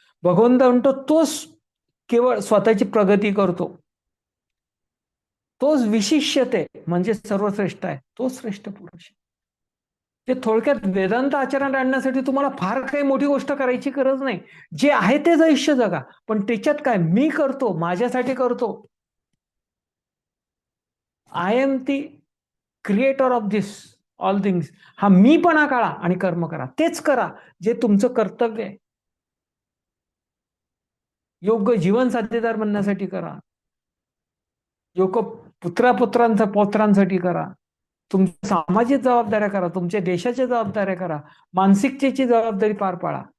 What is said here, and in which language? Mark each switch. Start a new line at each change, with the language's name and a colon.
Marathi: भगवंत म्हणतो, तोच केवळ स्वतःची प्रगती करतो, तोच विशिष्यते म्हणजे सर्वश्रेष्ठ आहे, तोच श्रेष्ठ पुरुष. ते थोडक्यात वेदांत आचरण आणण्यासाठी तुम्हाला फार काही मोठी गोष्ट करायची गरज नाही. जे आहे तेच आयुष्य जगा, पण त्याच्यात काय, मी करतो, माझ्यासाठी करतो.
English: I am the creator of this all things.
Marathi: हा मीपणा काढा आणि कर्म करा. तेच करा जे तुमचं कर्तव्य आहे. योग्य जीवन साध्यदार बनण्यासाठी करा, योग्य पौत्रांसाठी करा, तुमच्या सामाजिक जबाबदाऱ्या करा, तुमच्या देशाच्या जबाबदाऱ्या करा, मानसिकतेची जबाबदारी पार पाडा.